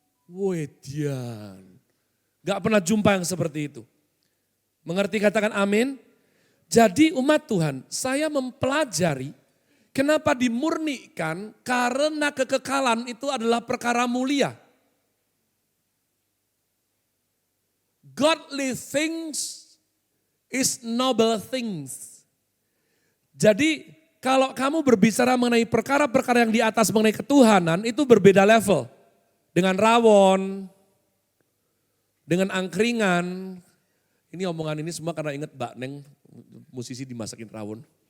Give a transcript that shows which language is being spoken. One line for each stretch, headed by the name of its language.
Indonesian: Wedian. Enggak pernah jumpa yang seperti itu. Mengerti katakan amin? Jadi umat Tuhan, saya mempelajari kenapa dimurnikan karena kekekalan itu adalah perkara mulia.
English: Godly things is noble things.
Indonesian: Jadi kalau kamu berbicara mengenai perkara-perkara yang di atas mengenai ketuhanan itu berbeda level. dengan rawon, dengan angkringan. Ini omongan ini semua karena ingat Mbak Neng, musisi dimasakin rawon.